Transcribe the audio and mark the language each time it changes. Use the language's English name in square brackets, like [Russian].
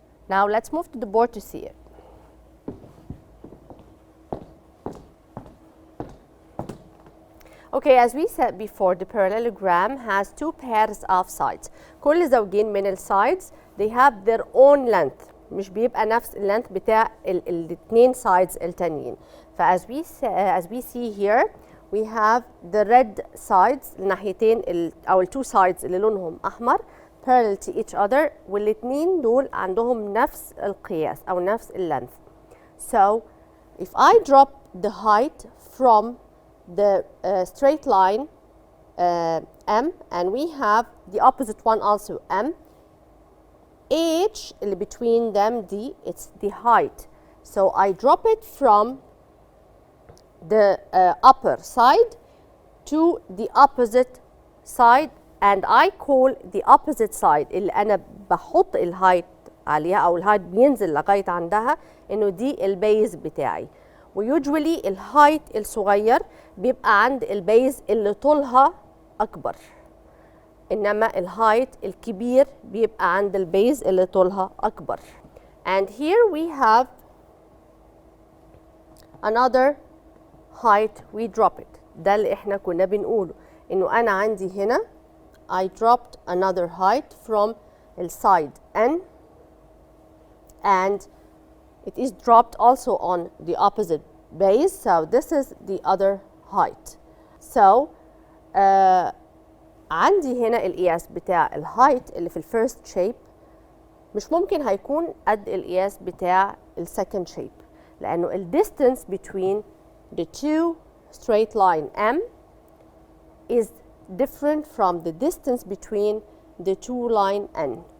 [English] Now let's move to the board to see it. Okay, as we said before, the parallelogram has two pairs of sides. [Arabic] كل زوجين من الsides [English] they have their own length. [Arabic] مش بيبقى نفس اللينث بتاع الاثنين sides التانيين. [English] as we see here, we have the red sides [Arabic] الناحيتين أو [English] two sides [Arabic] اللي لونهم أحمر [English] parallel to each other، [Arabic] والاثنين دول عندهم نفس القياس أو نفس اللينث. [English] So if I drop the height from the straight line M, and we have the opposite one also M, H اللي between them D, it's the height. So I drop it from the upper side to the opposite side, and I call the opposite side [Arabic] اللي أنا بحط الهايت عليها أو الهايت بينزل لغاية عندها إنه دي البيز بتاعي. ويوجولي الهايت الصغير بيبقى عند البيز اللي طولها أكبر، إنما الهايت الكبير بيبقى عند البيز اللي طولها أكبر. [English] And here we have another height we drop it. [Arabic] ده اللي إحنا كنا بنقوله، إنه أنا عندي هنا [English] I dropped another height from the side N, and it is dropped also on the opposite base, so this is the other height. [Arabic] So عندي هنا القياس بتاع الهايت اللي في الفيرست شيب مش ممكن هيكون قد القياس بتاع السكند شيب، لأنه الديستانس [English] between the two straight line M is different from the distance between the two line N.